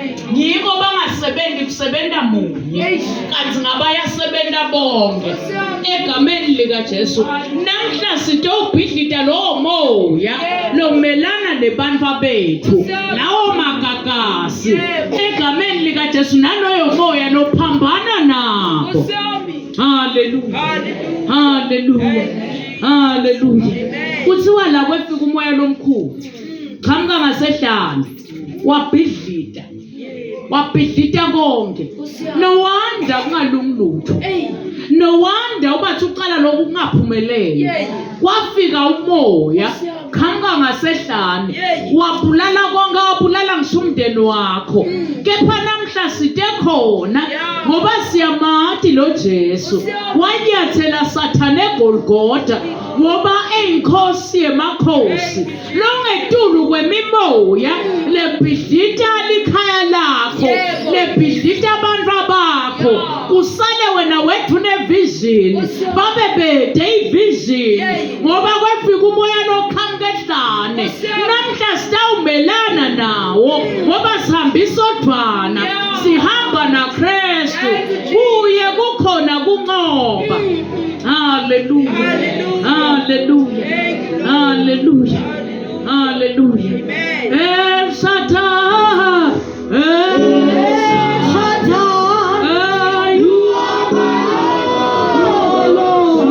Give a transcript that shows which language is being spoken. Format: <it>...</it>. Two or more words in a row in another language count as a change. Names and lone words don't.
<ss>ngiko bangasebenzi kusebenza munye kanti ngabayasebenza bonke egameni lika Jesu namhla sitobhidlita lo moya lomelana nebantu bethu lawo magagasi egameni lika Jesu naloyo moya lophambana nabo hallelujah hallelujah hallelujah kuthiwa la kwefika umoya lomkhulu qhamuka ngasehlane wabhidlita konke</ss> <en>no wonder</en> <ss>kungalungilutho</ss> <en>no wonder</en> <ss>ubathi uqala lokhu kungaphumeleli kwafika umoya qhamuka ngasehlane wabulala konke wabulala ngisho umndeni wakho kepha namhla sithe khona ngoba siyamathi lo Jesu wanyathela sathane eGolgotha ngoba eyinkosi yemakhosi longetulu kwemimoya lebhidlita likhaya lakho lebhidlita abantu bakho kusale wena wethu nevision babe bede ivision ngoba kwefika umoya lokhamkehlane namhla sitawumelana nawo ngoba sihambisa odwana sihamba na Kristu kuye kukhona kunqoba. Hallelujah. Hallelujah. Hallelujah. Hallelujah. El Shaddai. El Shaddai.</ss> <en>You are my Lord.</en>